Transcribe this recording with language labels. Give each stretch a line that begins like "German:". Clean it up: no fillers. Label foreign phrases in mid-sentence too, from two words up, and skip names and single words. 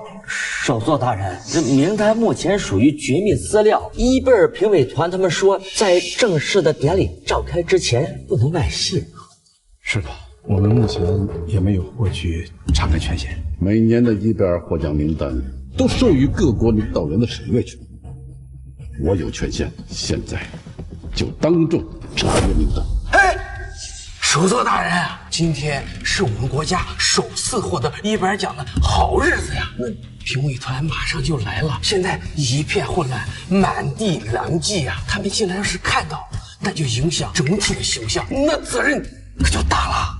Chinese: 首座大人，這名單目前屬於絕密資料，伊貝爾評委團他們說，在正式的典禮召開之前不能外泄。是的。我們目前也沒有獲取查看權限。每年的伊貝爾獲獎名單都授予各國領導人的審閱權，我有權限，現在就當眾查閱名單。哎，首座大人啊，今天是我们国家首次获得伊贝尔奖的好日子呀！那评委团马上就来了，现在一片混乱，满地狼藉呀！他们竟然要是看到，那就影响整体的形象，那责任可就大了。